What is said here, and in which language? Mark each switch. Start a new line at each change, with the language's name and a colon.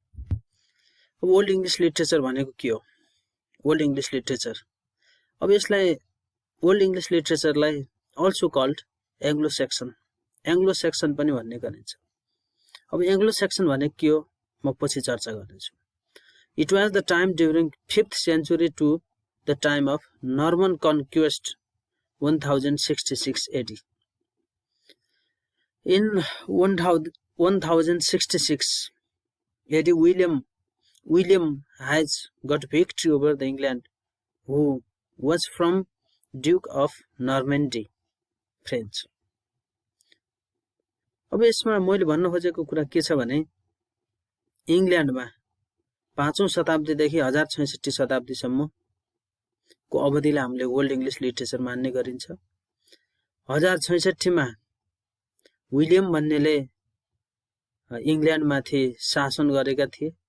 Nepali: अब old English literature भनेको के हो? ओल्ड इङ्ग्लिश लिटरेचर, अब यसलाई old English लिटरेचरलाई also called Anglo-section पनि भन्ने गरिन्छ। अब एङ्ग्लो-सेक्सन भनेको के हो म पछि चर्चा गर्नेछु।
English: It was the time during 5th century to the time of Norman conquest 1066 AD. In 1066 AD, William has got victory over the England, who was from Duke of Normandy, French.
Nepali: अब यसमा मैले भन्न खोजेको कुरा के छ भने इङ्ल्यान्डमा 5औं शताब्दीदेखि 1066 शताब्दीसम्मको अवधिलाई हामीले ओल्ड इङ्ग्लिश लिटरेचर मान्ने गरिन्छ। 1066 मा विलियम भन्नेले इङ्ल्यान्डमाथि शासन गरेका थिए।